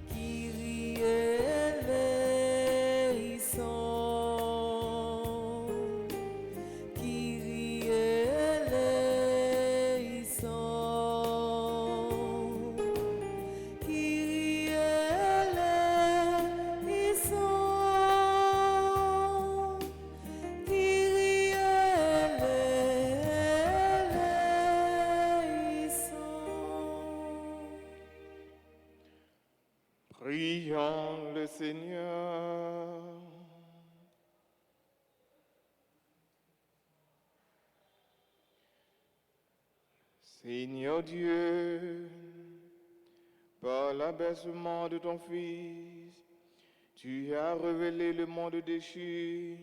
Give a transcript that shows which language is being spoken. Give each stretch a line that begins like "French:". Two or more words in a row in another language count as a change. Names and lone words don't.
Greek: Κύριε ελέησον, Κύριε ελέησον, Κύριε ελέησον, Κύριε ελέησον.
French: Prions le Seigneur. Seigneur Dieu, par l'abaissement de ton Fils, tu as révélé le monde déchu.